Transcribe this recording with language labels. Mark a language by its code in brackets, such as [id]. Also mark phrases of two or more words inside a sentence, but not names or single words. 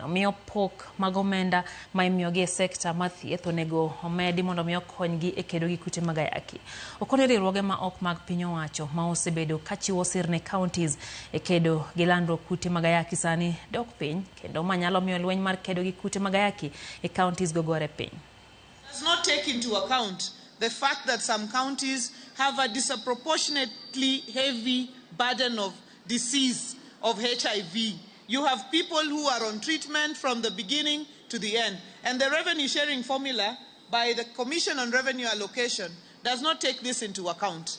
[luo] Miyo pok mag omenda ma imiyogi e sekta mar thieth onego omedi mondo miyo konygi e kedo gi kute mag ayaki. Okone riwruoge ma ok mag piny owacho ma osebedo kachiwo sir ne counties e kedo gi landruok kute mag ayaki sani dok piny kendo manyalo miyo lweny mar kedo gi kute mag ayaki e counties gogore piny. [en] Does not take into account the fact that some counties have a disproportionately heavy burden of disease of HIV. You have people who are on treatment from the beginning to the end, and the revenue sharing formula by the Commission on Revenue Allocation does not take this into account.